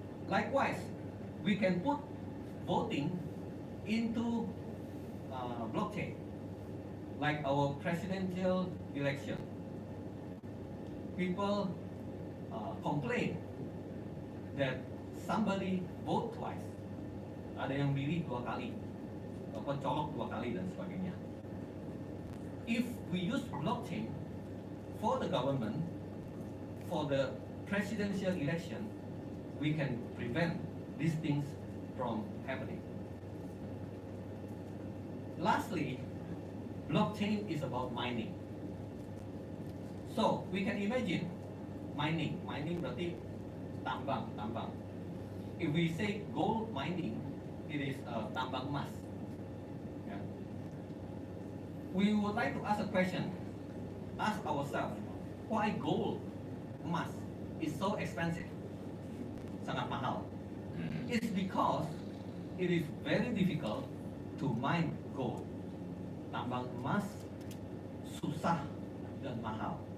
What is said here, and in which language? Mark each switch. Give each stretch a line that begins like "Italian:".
English: Likewise, we can put voting into blockchain, like our presidential election. People complain that somebody vote twice.
Indonesian: Ada yang milih 2 kali, colok 2 kali dan sebagainya.
English: If we use blockchain for the government, for the presidential election, we can prevent these things from happening. Lastly, blockchain is about mining. So we can imagine mining
Indonesian: berarti tambang.
English: If we say gold mining, it is
Indonesian: tambang emas.
English: Yeah. We would like to ask a question, ask ourselves, why gold emas is so expensive,
Indonesian: sangat mahal?
English: It's because it is very difficult to mine gold.
Indonesian: Tambang emas susah dan mahal.